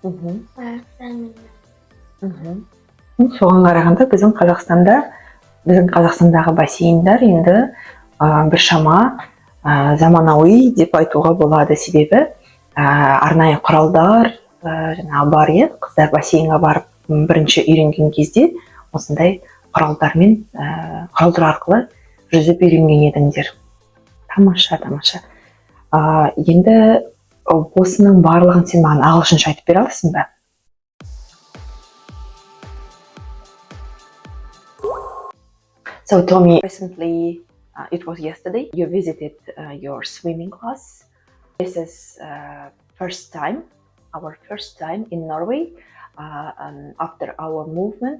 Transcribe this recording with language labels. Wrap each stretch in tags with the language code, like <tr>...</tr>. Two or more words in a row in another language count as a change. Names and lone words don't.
<kk>Соған қарағанда біздің Қазақстандағы бассейндар енді біршама заманауи деп айтуға болады, себебі арнайы құралдар бар, иә. Қыздар бассейнға барып бірінші үйренген кезде осындай құралдар арқылы жүзіп үйренген едіңдер. Тамаша. Енді осының барлығын сен маған ағылшынша айтып бере аласың ба?</kk> <en>So Tommy, recently, it was yesterday, you visited your swimming class. This is our first time in Norway after our movement.</en>